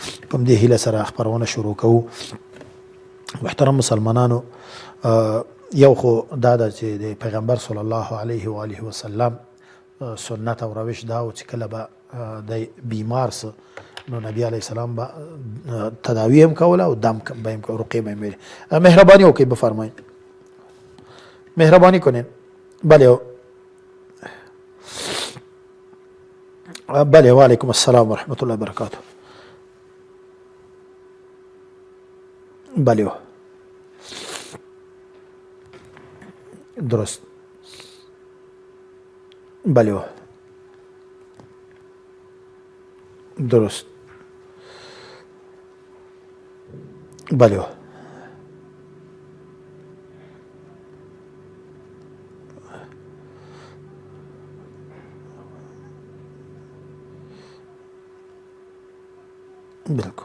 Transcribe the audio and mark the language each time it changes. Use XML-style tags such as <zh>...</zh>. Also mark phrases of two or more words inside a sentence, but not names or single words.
<ps>کوم دې هیله سره خپرونه شروع کوو. محترم مسلمانانو، یو خو دا ده چې د پیغمبر</ps> <ar>صلی الله علیه و آله وسلم</ar> <ps>سنت او روش دا و چې کله به د بیمار سه نو نبی</ps> <ar>علیه السلام</ar> <ps>به تداوی هم کوله او دم به هم کوله، رقیه به هم ویله. مهربانی وکړئ،</ps> <fa>بفرمایئ، مهربانی کنین. بله بله،</fa> <ar>وعلیکم السلام ورحمة الله وبرکاته.</ar> <fa>بله درست. بله درست. بله بالکل.</fa>